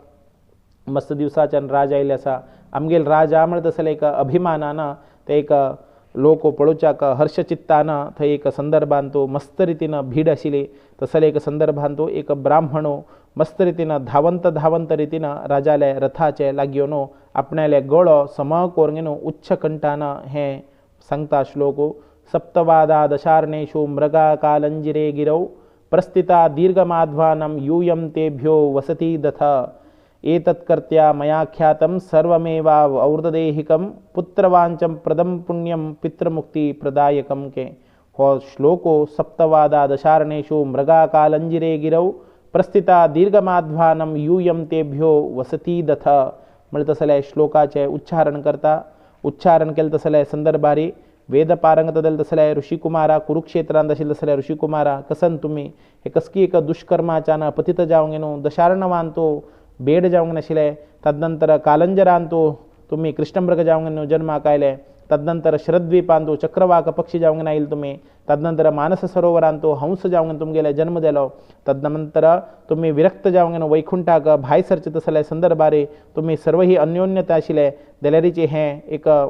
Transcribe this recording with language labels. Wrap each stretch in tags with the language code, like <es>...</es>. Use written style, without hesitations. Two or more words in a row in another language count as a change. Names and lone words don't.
<kok>मस्त दिवसाच्यान राज आयिल्ले आसा आमगेल राजा म्हणटा तसले एक अभिमानान ते एक लोक पळोवच्याक हर्षचित्तान थंय एक संदर्भान तो मस्त रितीन भीड आशिल्ली तसले एक संदर्भान तो एक ब्राह्मणो मस्त रितीन धावंत रितीन राजाले रथाचे लागीं न्हू आपणाले गळो सम करून न्हू उच्च कंठान हे सांगता श्लोक</kok> <sa>सप्तवादा दशार्णेषु मृगा कालंजिरे गिरौ प्रस्थिता दीर्घमाध्वानं यूयं तेभ्यो वसति दथ एतत्कर्त्या मया ख्यातं सर्वमेवावृतदेहिकं पुत्रवांचं प्रदं पुण्यं पितृमुक्ति प्रदायकं</sa> <kok>के हो श्लोको</kok> <sa>सप्तवादा दशार्णेषु मृगा कालंजिरे गिरौ प्रस्थिता दीर्घमाध्वानं यूयं तेभ्यो वसति दथ</sa> <kok>म्हणटा तसले श्लोकाचे उच्चारण करता उच्चारण केले तसले संदर्भारी वेद पारंगत जाल तसले ऋषिकुमारा कुरुक्षेत्रांत आशिल्ले तसले ऋषिकुमारा कसन तुम्ही हे कसकी एक दुष्कर्माच्यान पतित जावंक न्हू दशार्णवान तो बेड जावंक नाशिल्ले तदनंतर कालंजरान तो तुम्ही कृष्णमृग जावंक न्हू जन्माक आयले तदनंतर शरद्वीपान तो चक्रवाक पक्षी जावंक नायिल्ले तुम्ही तदनंतर मानस सरोवरान तो हंस जावंक तुमगेले जन्म दिलो तदनंतर तुम्ही विरक्त जावंक न्हू वैकुंठाक भाय सरचे तसले संदर्भारे तुम्ही सर्व ही अन्योन्यता आशिल्ले जाल्यारीचे हें एक</kok>